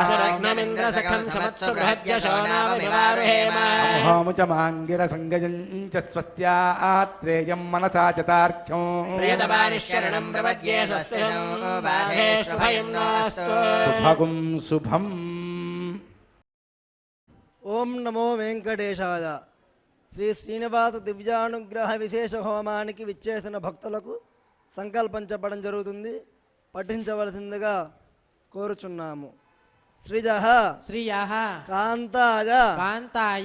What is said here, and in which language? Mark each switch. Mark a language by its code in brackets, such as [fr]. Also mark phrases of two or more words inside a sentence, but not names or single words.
[sa] असरग्नमिन्द्रसखं समत्सु बृहद्यशो नाम विवारुहेम अमुहोमुचमाङ्गिरसङ्गयं च स्वस्त्यात्रेयं मनसा च तार्क्ष्यं प्रियतमानिशरणं प्रपद्ये स्वस्ति नो बाधेष्वभयं नोऽस्तु सुभगुं शुभम् ఓం నమో వెంకటేశాయ. [te] శ్రీ శ్రీనివాస దివ్యానుగ్రహ విశేష హోమానికి విచ్చేసిన భక్తులకు సంకల్పం చెప్పడం జరుగుతుంది. పఠించవలసిందిగా కోరుచున్నాము. [sa] శ్రీజ శ్రియః కాంతాయ కాంతాయ